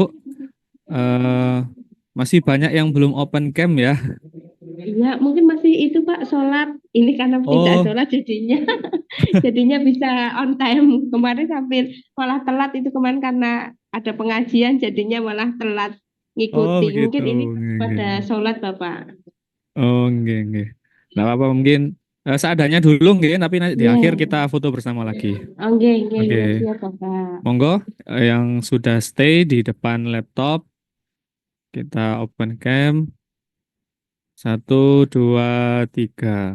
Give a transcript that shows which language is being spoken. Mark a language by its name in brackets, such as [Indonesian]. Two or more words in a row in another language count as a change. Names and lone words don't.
[Indonesian] Eh, Masih banyak yang belum [English] open cam [Indonesian] ya. Iya, mungkin masih itu, Pak, sholat. Ini karena tidak Oh, sholat jadinya jadinya bisa [English] on time. [Indonesian] Kemarin sampai malah telat itu kemarin karena ada pengajian jadinya malah telat oh ngikuti. begitu. Mungkin ini Nggih, pada nggih. sholat, Bapak. Oh, [Javanese] nggih, nggih. [Indonesian] Nggak apa-apa mungkin seadanya dulu nggih, tapi nanti di akhir Iya. kita foto bersama lagi. Oke, oke, Oke, oke, siap, Bapak. monggo yang sudah stay di depan laptop, kita [English] open cam. [Indonesian] Satu, dua, tiga.